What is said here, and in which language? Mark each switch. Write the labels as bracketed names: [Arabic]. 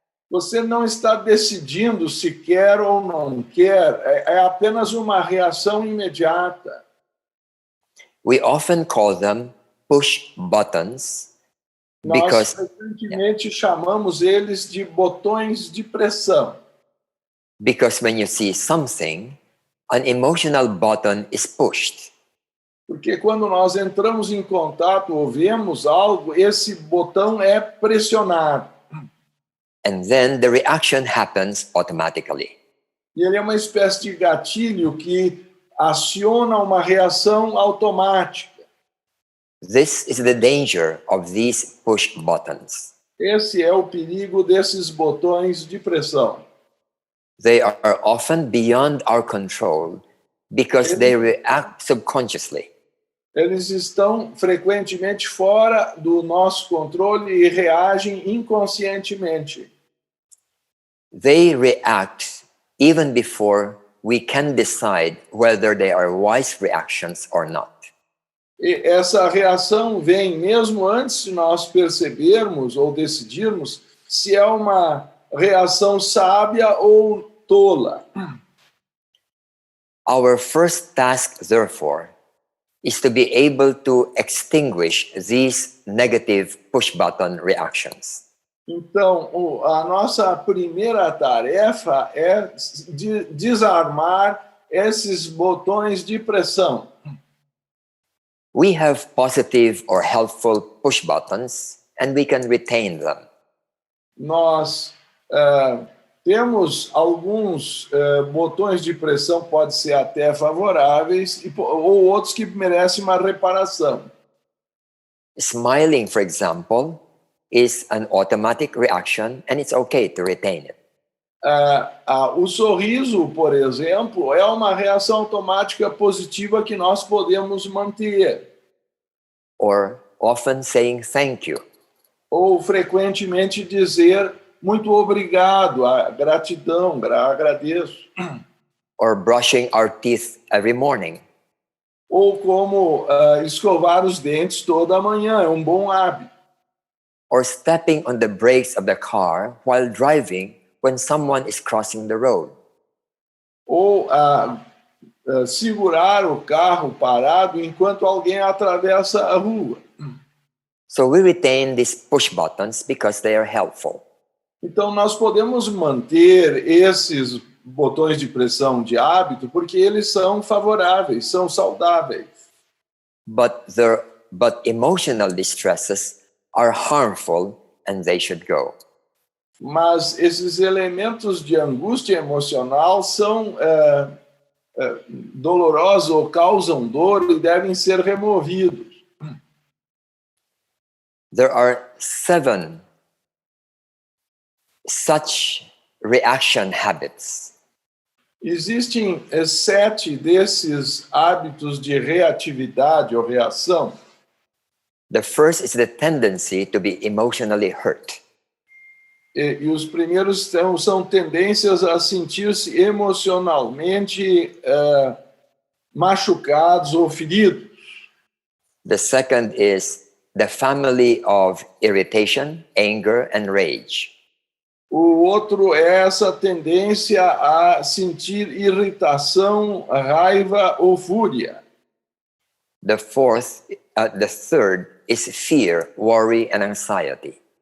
[Portuguese] Você não está decidindo se quer ou não quer, é apenas uma reação imediata. [English] We often call them push buttons [Portuguese] Nós [English] because [Portuguese] frequentemente chamamos eles de botões de pressão. [English] when you see something, an emotional button is pushed. [Portuguese] Porque quando nós entramos em contato ou vemos algo, esse botão é pressionado. [English] And then the reaction happens automatically. [Portuguese] E ele é uma espécie de gatilho que aciona uma reação automática. [English] This is the danger of these push buttons. [Portuguese] Esse é o perigo desses botões de pressão. [English] They are often beyond our control because they react subconsciously. [Portuguese] Eles estão frequentemente fora do nosso controle e reagem inconscientemente. [English] They react even before we can decide whether they are wise reactions or not. [Portuguese] E essa reação vem mesmo antes de nós percebermos ou decidirmos se é uma reação sábia ou tola. [English] Our first task, therefore, is to be able to extinguish these negative push-button reactions. [Portuguese] Então, a nossa primeira tarefa é desarmar esses botões de pressão. [English] We have positive or helpful push buttons, and we can retain them. [Portuguese] Nós temos alguns botões de pressão, pode ser até favoráveis, ou outros que merecem uma reparação. [English] Smiling, for example, is an automatic reaction, and it's okay to retain it. [Portuguese] O sorriso, por exemplo, é uma reação automática positiva que nós podemos manter. [English] Or often saying thank you. [Portuguese] Ou frequentemente dizer muito obrigado, gratidão, agradeço. [English] Or brushing our teeth every morning. [Portuguese] Ou como escovar os dentes toda manhã, é um bom hábito. [English] Or stepping on the brakes of the car while driving when someone is crossing the road. [Portuguese] Ou segurar o carro parado enquanto alguém atravessa a rua. [English] So we retain these push buttons because they are helpful. [Portuguese] Então nós podemos manter esses botões de pressão de hábito porque eles são favoráveis, são saudáveis. [English] But emotional distresses are harmful and they should go. [Portuguese] Mas esses elementos de angústia emocional são dolorosos ou causam dor e devem ser removidos. [English] There are 7 such reaction habits. [Portuguese] Existem 7 desses hábitos de reatividade ou reação. [English] The first is the tendency to be emotionally hurt. [Portuguese] E os primeiros são tendências a sentir-se emocionalmente machucados ou feridos. [English] The second is the family of irritation, anger, and rage. [Portuguese] O outro é essa tendência a sentir irritação, raiva ou fúria. [English] The third is fear, worry, and anxiety.